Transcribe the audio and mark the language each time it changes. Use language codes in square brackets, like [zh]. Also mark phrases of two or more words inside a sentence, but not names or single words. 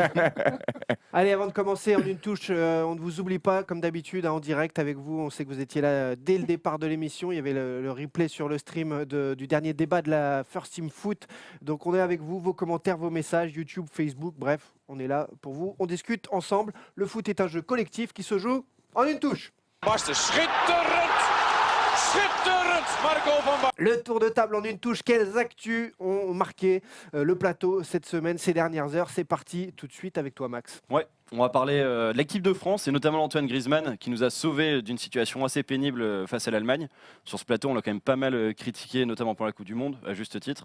[fr] Allez, avant de commencer, en une touche, on ne vous oublie pas, comme d'habitude, en direct avec vous. On sait que vous étiez là dès le départ de l'émission. Il y avait le replay sur le stream du dernier débat de la First Team Foot. Donc, on est avec vous, vos commentaires, vos messages, YouTube, Facebook, bref, on est là pour vous. On discute ensemble. Le foot est un jeu collectif qui se joue en une touche. [nl] Barsten, schitterend! Schitterend! Marco van Basten. [fr] Le tour de table en une touche. Quelles actus ont marqué le plateau cette semaine, ces dernières heures? C'est parti tout de suite avec toi, Max. Ouais, on va parler de l'équipe de France et notamment Antoine Griezmann qui nous a sauvés d'une situation assez pénible face à l'Allemagne. Sur ce plateau, on l'a quand même pas mal critiqué, notamment pour la Coupe du Monde, à juste titre.